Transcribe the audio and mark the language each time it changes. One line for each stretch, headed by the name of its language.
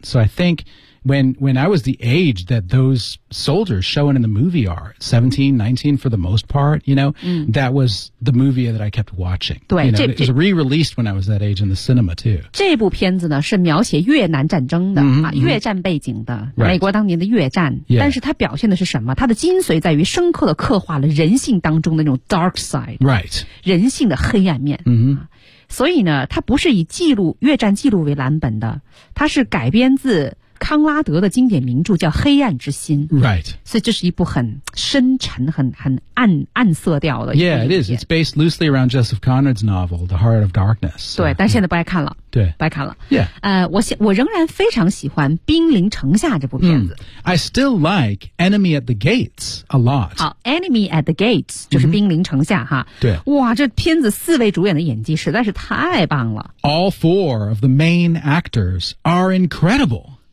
English: So I think when I was the age that those soldiers showing in the movie are, 17, 19 for the most part, you know,、嗯、 that was the movie that I kept watching.
Chinese: 对
English: you know, it was re-released when I was that age in the cinema too.
Chinese: 这部片子呢是描写越南战争的、 mm-hmm. 啊、越战背景的、
English: right.
Chinese: 美国当年的越战、
English: yeah.
Chinese: 但是它表现的是什么它的精髓在于深刻的刻画了人性当中的那种
English: dark side. Right.
Chinese: 人性的黑暗面。 Mm-hmm. 所以呢它不是以记录越战记录为蓝本的它是改编自康拉德的经典名著叫黑暗之心
English: Right
Chinese: 所以这是一部很深沉很暗色调的
English: Yeah it is It's based loosely around Joseph Conrad's novel The Heart of Darkness
Chinese: 对但现在不爱看了对不爱看了
English: Yeah
Chinese: 我仍然非常喜欢兵临城下这部片子、mm.
English: I still like Enemy at the Gates a lot
Chinese: 好 Enemy at the Gates 就是兵临城下哈、 mm-hmm. 哇这片子四位主演的演技实在是太棒了
English: All four of the main actors are incredible